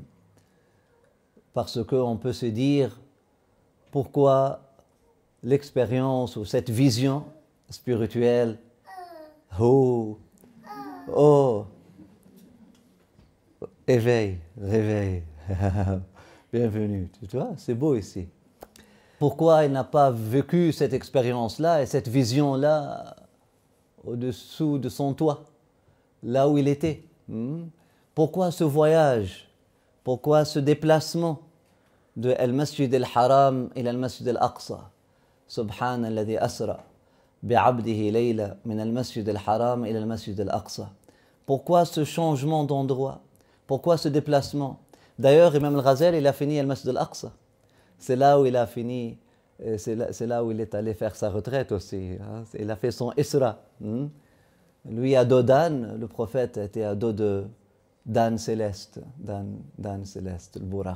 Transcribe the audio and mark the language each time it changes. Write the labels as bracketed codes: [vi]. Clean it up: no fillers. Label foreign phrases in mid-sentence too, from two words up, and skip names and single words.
[fr] Parce qu'on peut se dire pourquoi l'expérience ou cette vision spirituelle, éveil, réveil, bienvenue, tu vois, c'est beau ici. Pourquoi il n'a pas vécu cette expérience-là et cette vision-là au-dessous de son toit, là où il était? Pourquoi ce voyage? Pourquoi ce déplacement de Al-Masjid al-Haram ila Al-Masjid al-Aqsa? [ar] سبحان الذي أسرى بعبده ليلا من المسجد الحرام إلى المسجد الأقصى. [fr] Pourquoi ce changement d'endroit? Pourquoi ce déplacement? D'ailleurs, Imam al-Ghazali, il a fini Al-Masjid al-Aqsa. C'est là où il a fini, c'est là où il est allé faire sa retraite aussi. Il a fait son Isra. Lui, à dos d'âne, le prophète était à dos d'âne céleste, d'âne céleste, le Buraq.